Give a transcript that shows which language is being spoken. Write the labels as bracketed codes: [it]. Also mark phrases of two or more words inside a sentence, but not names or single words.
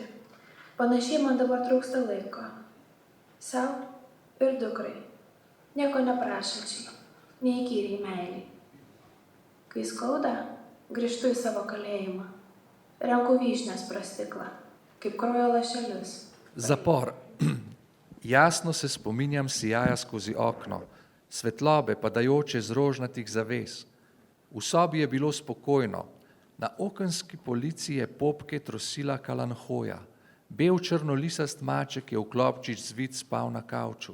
[lt] Panašiai man dabar trūksta laiko. Sau ir dukrai. Nieko neprašančiai, neįkyriai meiliai. Kai skauda, grįžtu į savo kalėjimą. Renku vyšnės pro stiklą, kaip krojo lašelius. [sl] Zapor. Jasno se spominjam sijaja skozi okno, svetlobe padajoče z rožnatih zaves. V sobi je bilo spokojno. Na okenski polici je popke trosila kalanhoja. Bel črnolisast maček je v klobčič zvit spal na kavču.